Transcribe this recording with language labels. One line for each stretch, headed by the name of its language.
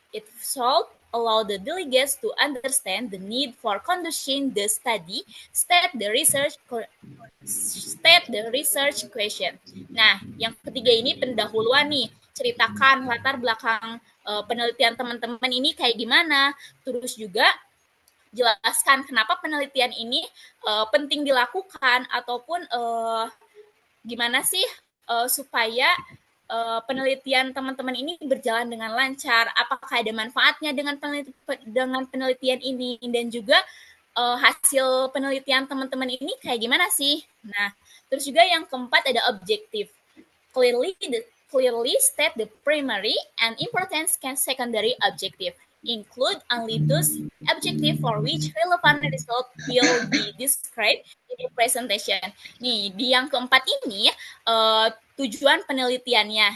English: It should allow the delegates to understand the need for conducting the study, state the research question.
Indonesian: Nah, yang ketiga ini pendahuluan nih. Ceritakan latar belakang penelitian teman-teman ini kayak gimana. Terus juga jelaskan kenapa penelitian ini penting dilakukan ataupun gimana sih supaya penelitian teman-teman ini berjalan dengan lancar, apakah ada manfaatnya dengan penelitian ini, dan juga hasil penelitian teman-teman ini kayak gimana sih. Nah, terus juga yang keempat ada objektif.
English: Clearly state the primary and important secondary objective. Include only those objective for which relevant result will be described in the presentation.
Indonesian: Nih, di yang keempat ini tujuan penelitiannya.